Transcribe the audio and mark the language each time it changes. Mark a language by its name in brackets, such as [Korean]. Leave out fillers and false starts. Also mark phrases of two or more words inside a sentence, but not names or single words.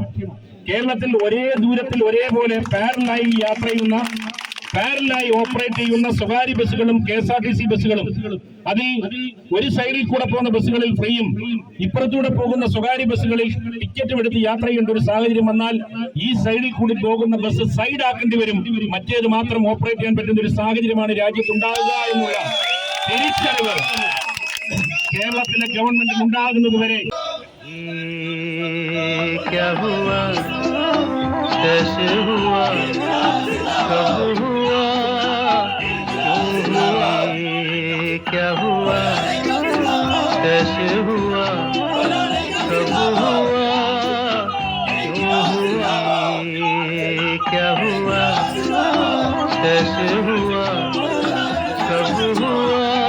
[Malayalam] കേരളത്തിൽ ഒരേ ദൂരത്തിൽ ഒരേപോലെ പാരലായി ഓപ്പറേറ്റ് ചെയ്യുന്ന സ്വകാര്യ ബസ്സുകളും KSRTC ബസ്സുകളും, അതിൽ ഒരു സൈഡിൽ കൂടെ പോകുന്ന ബസ്സുകളിൽ ഫ്രീയും ഇപ്പുറത്തൂടെ പോകുന്ന സ്വകാര്യ ബസ്സുകളിൽ ടിക്കറ്റും എടുത്ത് യാത്ര ചെയ്യേണ്ട ഒരു സാഹചര്യം വന്നാൽ ഈ സൈഡിൽ കൂടി പോകുന്ന ബസ് സൈഡ് ആക്കേണ്ടി വരും. മറ്റേത് മാത്രം ഓപ്പറേറ്റ് ചെയ്യാൻ പറ്റുന്ന ഒരു സാഹചര്യമാണ് രാജ്യത്തുണ്ടാകുക എന്നുള്ള തിരിച്ചറിവ് കേരളത്തിലെ ഗവൺമെന്റിന് ഉണ്ടാകുന്നത് വരെ [Hindi] क्या हुआ कैसे हुआ कब हुआ क्या हुआ कैसे हुआ कब हुआ क्या हुआ कैसे हुआ कब हुआ